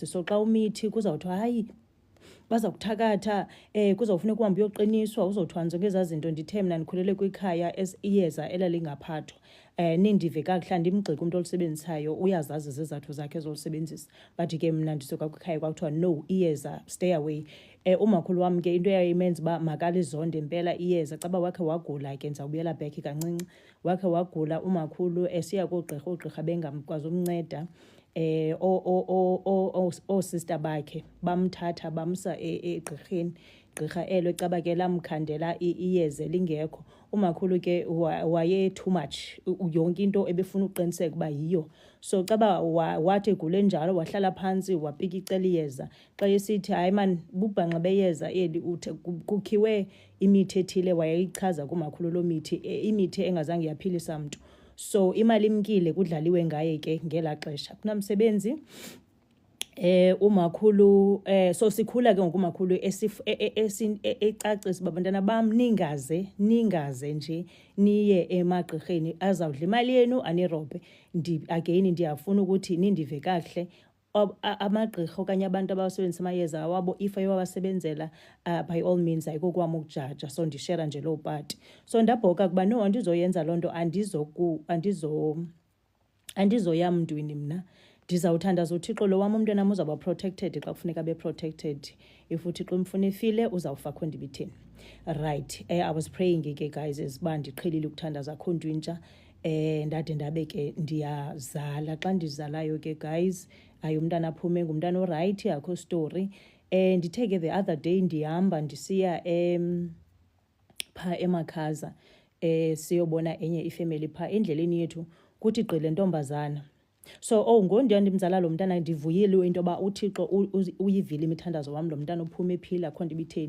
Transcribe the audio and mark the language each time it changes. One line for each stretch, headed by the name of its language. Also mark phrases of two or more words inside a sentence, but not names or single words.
Xhosa: So xa umithi kuzawuthiwa hayi baza kuthakatha, kuzawufuneka uhambe uyoqiniswa, uzothwanzwa ngezaa zinto. Ndithe mna ndikhulele kwikhaya iyeza elalingaphathwa. Nindive kakuhle, andimgxeki umntu olisebenzisayo, uyazazi zizathu zakhe zolisebenzisa. But ke mna ndisuka kwikhaya kwakuthiwa no, iyeza
English: stay away.
Xhosa: Umakhulu wam ke into yayimenza uba makalizonde impela iyeza. Caba wakhe wagula ke, ndizawubuyela back kancinci. Wakhe wagula umakhulu siya koogqirha, oogqirha bengamkwazi umnceda. Sister bakhe bamthatha bamsa egqirheni. Gqirha elo caba ke lamkhandela iyeza lingekho. Umakhulu ke waye
English: too much,
Xhosa: yonke into ebefuna uqiniseka uba yiyo. So caba wathi egule njalo wahlala phantsi wapika icela iyeza. Xa esithi hayi man bubhanqa beyeza eli kukhiwe imithi ethile, wayeyichaza kumakhulu loo mithi, imithi engazange yaphilisa mntu. So imali imkile kudlaliwe ngaye ke ngela xesha kunamsebenzi. Umakhulu so sikhula ke ngokumakhulu ecacisa babantwana bam ningaze nje niye emagqirheni azawudla imali yenu anirobhe. Again ndiyafuna ukuthi nindive kakuhle. Amagqirha okanye abantu abasebenzisa amayeza wabo if ayewabasebenzela
English: by all means
Xhosa: ayikokwam ukujaja. So ndishera nje loo part. So ndabhoka kuba no, andizoyenza loo nto, andizoya mntwini mna. Ndizawuthandaza uThixo lo wam umntwanam uzawuba protected xa kufuneka abe protected. If uThixo umfunefile uzawufakho ndibithini.
English: Right. I was praying
Xhosa: ke guys uba ndiqhelile ukuthandaza akho nto intsha. Ndade ndabe ke ndiyazala. Xa ndizalayo ke guys, hayi umntana aphume ngumntana orayithi, akho story. Ndithe ke
English: the other day
Xhosa: ndihamba ndisiya pha eMakhaza siyobona enye ifamily pha endleleni yethu kuthi gqile ntombazana. So ngondiyandimzala lo mntana ndivuyile into yoba uThixo uyivile imithandazo wam, lo mntana uphume ephila akho ndibitheni.